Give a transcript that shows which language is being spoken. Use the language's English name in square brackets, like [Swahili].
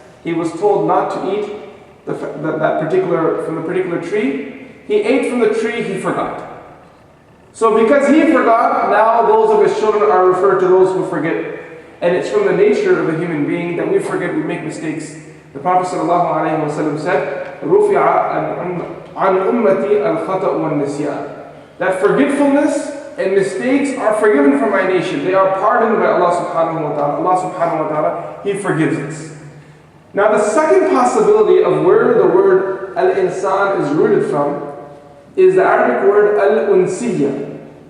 [English] He was told not to eat from the particular tree. He ate from the tree, he forgot. So because he forgot, now those of his children are referred to those who forget. And it's from the nature of a human being that we forget, we make mistakes. The Prophet ﷺ said, [Arabic] رُفِعَ عَنْ أُمَّتِي الْخَطَأُ وَالنِّسْيَانِ. [English] That forgetfulness and mistakes are forgiven from my nation. They are pardoned by Allah subhanahu wa ta'ala. Allah subhanahu wa ta'ala, He forgives us. Now the second possibility of where the word al-insan is rooted from is the Arabic word al-unsiyya.